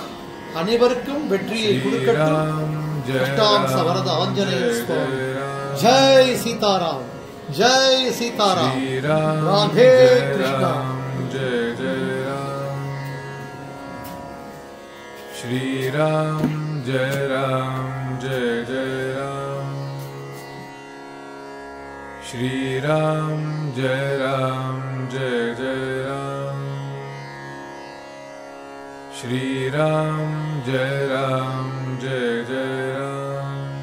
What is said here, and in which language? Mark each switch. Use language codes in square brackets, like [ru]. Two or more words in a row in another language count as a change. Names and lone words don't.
[ta] அனைவருக்கும் வெற்றியை கொடுக்கட்டும். அஷ்டாம்ச வரத ஆஞ்சநேய சுவாமி. ஜெய் சீதாராம், ஜெய் சீதாராம், ராதே கிருஷ்ணா. [hi] ஸ்ரீராம் जय राम जय जय राम श्री राम जय राम जय जय राम श्री राम जय राम जय जय राम